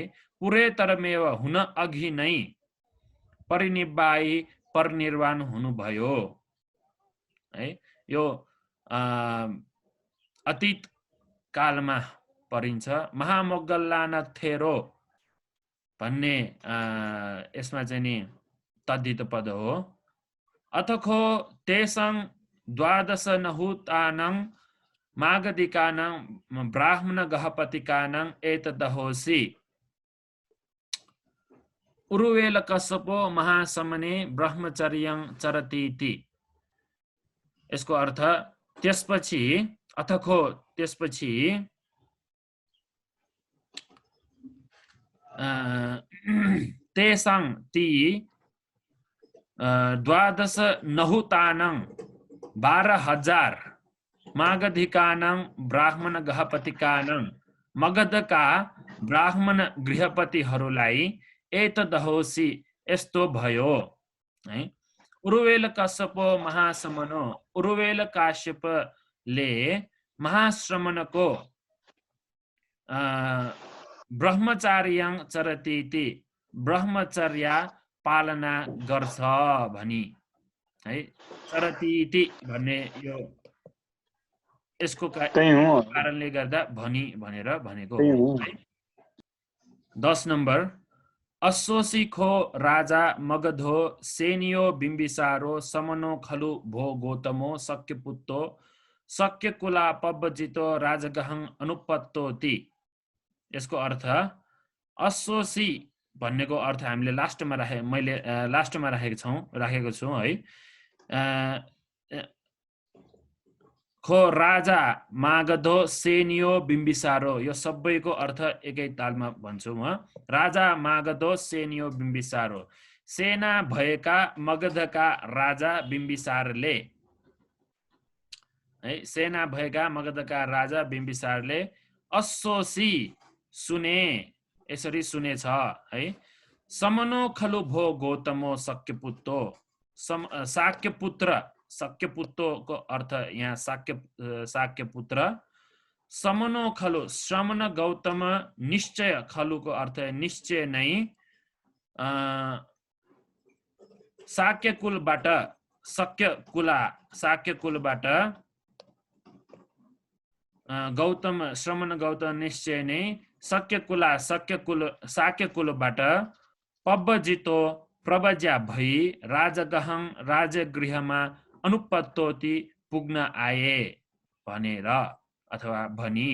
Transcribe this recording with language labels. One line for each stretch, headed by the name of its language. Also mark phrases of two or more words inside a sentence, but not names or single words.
Nepali: पुरेतरमेव हुन अघि नै परिनिब्बाई परिनिर्वाण हुनुभयो है। यो अतीत कालमा परिन्छ। महामोग्गल्लान थेरो भन्ने यसमा चाहिँ नि तद्धित पद हो।
Pali: अथखो तेसं द्वादश नहुतानं मागधिकानं ब्राह्मण गहपतिकानं एतदहोसि उरुवेल कश्यपो महासमने ब्रह्मचर्यं चरतीति।
Nepali: यसको अर्थ त्यसपछि अथखो त्यसपछि तेसां ती 12 नहुतानं 12,000
Pali: मागधिकानां ब्राह्मण गहपतिकानां
Nepali: मगधका ब्राह्मण गृहपतिहरूलाई एतदहोसी यस्तो भयो है। उरुवेल कश्यप महाश्रमणो उरुवेल काश्यपले महाश्रमणको
Pali: ब्रह्मचार्यं चरतीति
Nepali: ब्रह्मचर्या पालना गर्छ भनी है। चरतीति भन्ने यो यसको कारणले गर्दा भनी भनेर भनेको है।
Pali: 10 नम्बर अश्वसिखो राजा मगधो सेनियो बिम्बिसारो समनो खलु भो गौतमो शक्यपुत्तो शक्यकुला पब्बजितो राजगहं अनुपत्तोति।
Nepali: यसको अर्थ अश्वसी भन्नेको अर्थ हामीले मैले लास्टमा राखेको छु है।
Pali: खो राजा मागधो सेनियो बिम्बिसारो
Nepali: यो सबैको अर्थ एकै तालमा भन्छु म।
Pali: राजा मागधो सेनियो बिम्बिसारो
Nepali: सेना भएका मगधका राजा बिम्बिसारले है। सेना भएका मगधका राजा बिम्बिसारले अश्वसी सुने यसरी सुनेछ है।
Pali: समनो खलु भो गौतमो शक्यपुत्तो शाक्यपुत्तो
Nepali: को अर्थ यहाँ शाक्यपुत्र।
Pali: समनो खलु
Nepali: श्रमण गौतम निश्चय खलु को अर्थ निश्चय नै। शाक्यकुलबाट शाक्यकुलबाट गौतम श्रमण गौतम निश्चय नै शाक्यकुलबाट पब्बजितो प्रबज्या भई राजगहं राजगृहमा अनुपत्तोति पुग्न आए भनेर अथवा भनी।